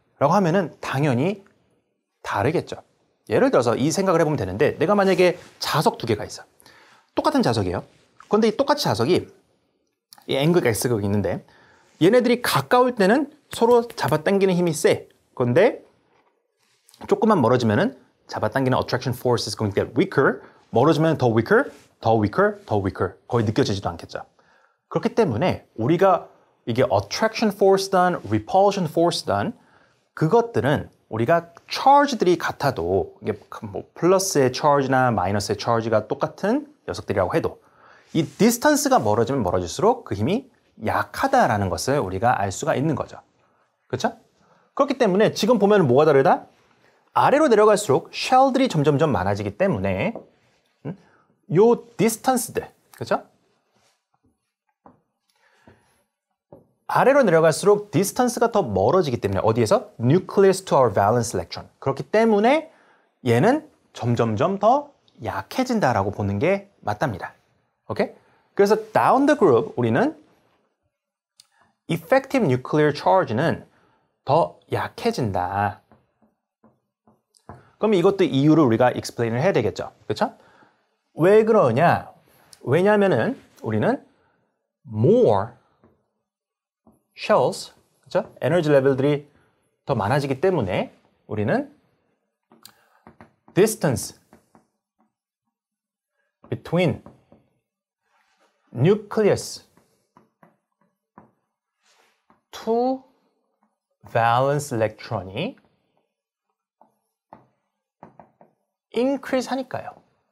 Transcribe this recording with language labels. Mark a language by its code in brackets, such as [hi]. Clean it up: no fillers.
[ko] 라고 하면은 당연히 다르겠죠. 예를 들어서 이 생각을 해보면 되는데 내가 만약에 자석 2개가 있어. 똑같은 자석이에요. 그런데 이 똑같은 자석이 이 N극, S극이 있는데 얘네들이 가까울 때는 서로 잡아당기는 힘이 세. 그런데 조금만 멀어지면은 잡아당기는 [en] attraction force is going to get weaker. [ko] 멀어지면 더 weaker, 더 weaker, 더 weaker. 거의 느껴지지도 않겠죠. 그렇기 때문에 우리가 이게 attraction force든 repulsion force든 그것들은 우리가 charge들이 같아도 이게 뭐 플러스의 charge나 마이너스의 charge가 똑같은 녀석들이라고 해도 이 distance가 멀어지면 멀어질수록 그 힘이 약하다라는 것을 우리가 알 수가 있는 거죠. 그렇죠? 그렇기 때문에 지금 보면 뭐가 다르다? 아래로 내려갈수록 쉘들이 점점점 많아지기 때문에 요 distance들, 그렇죠? 아래로 내려갈수록 distance가 더 멀어지기 때문에 어디에서? [en] nucleus to our valence electron. [ko] 그렇기 때문에 얘는 점점점 더 약해진다라고 보는 게 맞답니다. 오케이? 그래서 [en] down the group [ko] 우리는 effective nuclear charge는 더 약해진다. 그럼 이것도 이유를 우리가 explain을 해야 되겠죠. 그렇죠? 왜 그러냐? 왜냐면은 우리는 [en] more shells, [ko] 그렇죠? 에너지 레벨들이 더 많아지기 때문에 우리는 [en] distance between nucleus to valence electron [ko] 이 increase 하니까요.